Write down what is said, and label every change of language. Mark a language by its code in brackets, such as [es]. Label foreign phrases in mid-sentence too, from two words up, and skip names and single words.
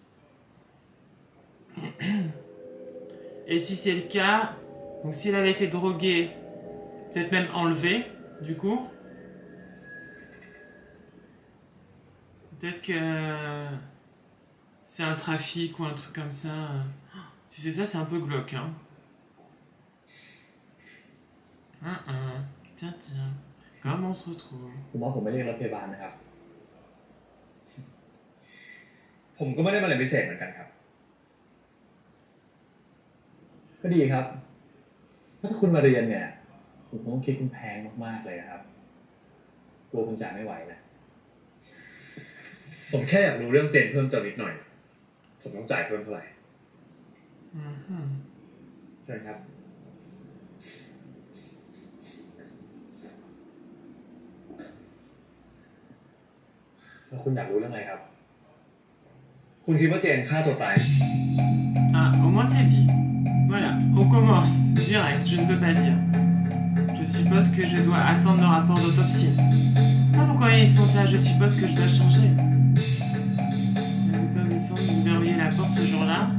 [fr] Et si c'est le cas, donc si elle avait été droguée, peut-être même enlevée, du coup, peut-être que c'est un trafic ou un truc comme ça. Si c'est ça, c'est un peu glauque, hein. Tiens, tiens. Comment on se retrouve? [th] ผมว่าผมไม่เรียกรถพยาบาลนะครับ ผมก็ไม่ได้มาเรียนพิเศษเหมือนกันครับ ก็ดีครับถ้าคุณมาเรียนเนี่ยผมคงต้องคิดคุณแพงมากๆเลยนะครับกลัวคุณจ่ายไม่ไหวนะ ผมแค่อยากรู้เรื่องเจนเพิ่มเติมนิดหน่อย ผมต้องจ่ายเพิ่มเท่าไหร่เชิญครับ แล้วคุณอยากรู้เรื่องอะไรครับ คุณคิดว่าเจนฆ่าตัวตาย [fr] Ah, au moins c'est dit. Voilà, on commence. Direct, je ne peux pas dire. Je suppose que je dois attendre le rapport d'autopsie. Ah, pourquoi ils font ça? Je suppose que je dois changer. Elle doit descendre, vous verrouiller la porte ce jour-là.